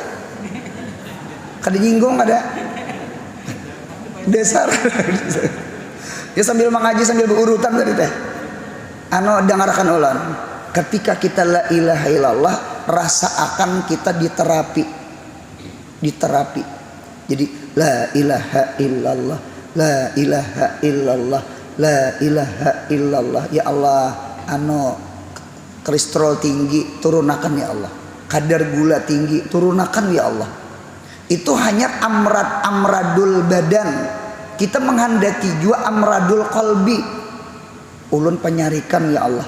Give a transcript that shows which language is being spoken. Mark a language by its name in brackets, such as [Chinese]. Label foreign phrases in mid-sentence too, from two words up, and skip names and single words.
[Banjar] Kada nyinggung ada. Dasar. Ya sambil mengaji sambil berurutan tadi teh. Anu dengarkan ulun. [Indonesian] Ketika kita [Arabic] لا إله إلا الله, [Indonesian] rasa akan kita diterapi. [Arabic] Jadi لا إله إلا الله، لا إله إلا الله، لا إله إلا الله. يا الله, [Banjar] anu kolesterol tinggi turunakan [Arabic] يا الله. [Banjar] Kadar gula tinggi turunakan [Arabic] يا الله. [Banjar] Itu hanya [Arabic] أمراض البدن. [Indonesian] Kita menghendaki juga [Arabic] أمراض القلب. [Banjar] Ulun penyarikan [Arabic] يا الله.